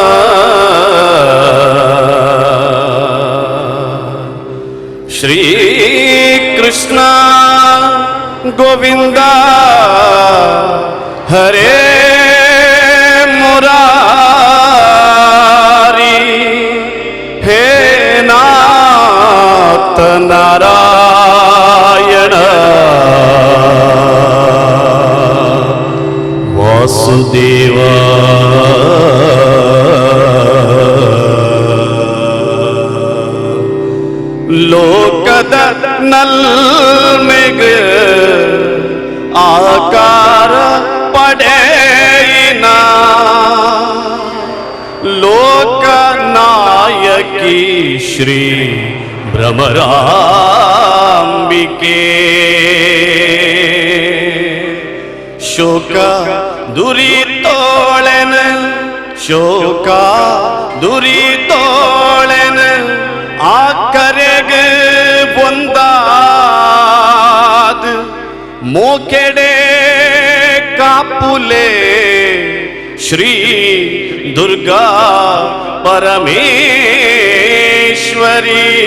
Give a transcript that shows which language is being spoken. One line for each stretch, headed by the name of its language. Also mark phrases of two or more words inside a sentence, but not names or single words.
Sanskrit: ಶ್ರೀ ಕೃಷ್ಣ ಗೋವಿಂದ ಹರೇ ಮುರಾರಿ, ಹೇ ನಾಥ ನಾರಾಯಣ ವಾಸುದೇವ.
Tulu: ಲೋಕದ ನಲ್ಮೆಗ ಆಕಾರ ಪಡೆಯಿನ ಲೋಕ ನಾಯಕಿ ಶ್ರೀ ಭ್ರಮರಾಂಬಿಕೆ. ಶೋಕ ದುರಿತೋಳೆನ ಶೋಕ ದುರಿತೋಳೆನ ಆಕರೆಗೆ ಬಂದಾದ ಮೋಕೆಡೆ ಕಾಪುಲೆ ಶ್ರೀ ದುರ್ಗಾ ಪರಮೇಶ್ವರಿ.